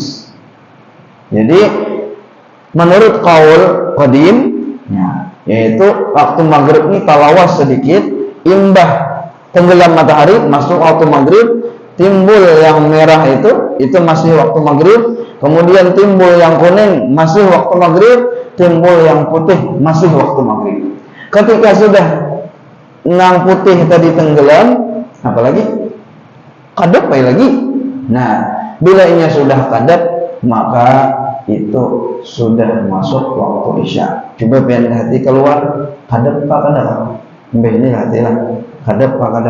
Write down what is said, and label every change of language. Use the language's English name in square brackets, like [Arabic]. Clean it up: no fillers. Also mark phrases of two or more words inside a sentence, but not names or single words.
[Banjar] Jadi menurut [Arabic] qaul qadim, [Banjar] yaitu waktu maghrib ini talawas sedikit, imbah tenggelam matahari masuk waktu maghrib, timbul yang merah itu masih waktu maghrib, kemudian timbul yang kuning masih waktu maghrib, timbul yang putih masih waktu maghrib. Ketika sudah nang putih tadi tenggelam, apalagi kadap lagi. Nah, bila ini sudah kadap, maka itu sudah masuk waktu isya. Coba biar hati keluar, kadap pak kadap. Ini hati lah, kadap pak kadap.